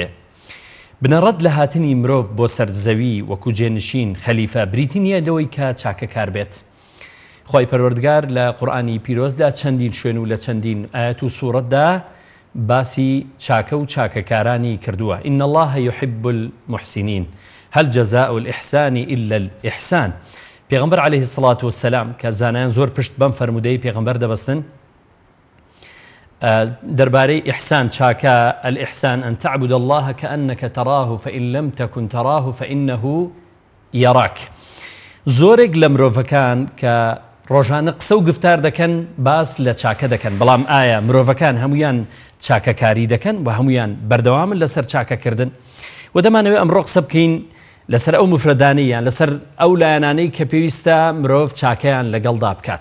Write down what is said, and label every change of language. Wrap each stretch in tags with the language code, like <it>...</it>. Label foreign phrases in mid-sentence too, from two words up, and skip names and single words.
<ckb>بنەڕەت لە هاتنی مرۆڤ بۆ سەرزەوی وەکو جێنشین خەلیفە بریتی نییە لەوەی کە چاکە کار بێت. خی پەروەردگار لە قورئانی پیرۆزدا چەندین شوێن و لە چەندین ئاەت و سوورەتدا باسی چاکە و چاکەکارانی کردووە.</ckb> <ar>ئین الله یحب المحسنین هل جزاء الإحسان إلا الإحسان.</ar> <ckb>پێغەمبەر</ckb> <ar>عەلەیهی سەڵات وەسەلام</ar> <ckb>کە زانایان زۆر پشت بەم فەرمودەی پێغەمبەر دەبەستن دەربارەی ئیحسان چاکە</ckb> <ar>الإحسان أن تعبد الله كأنك تراه فإن لم تكن تراه فإنه يراك.</ar> <ckb>زۆرێک لە مرۆڤەکان کە ڕۆژانە قسە و گفتار دەکەن باس لە چاکە دەکەن، بەڵام ئایا مرۆڤەکان هەمویان چاکەکاری دەکەن و هەمویان بەردەوامن لەسەر چاکەکردن؟ و دەمانەوێت ئەمڕۆ قسە بکەین لەسەر ئەو مفرەدانەیان لەسەر ئەو لایەنانەی کە پێویستە مرۆڤ چاکەیان لەگەڵدا بکات.</ckb>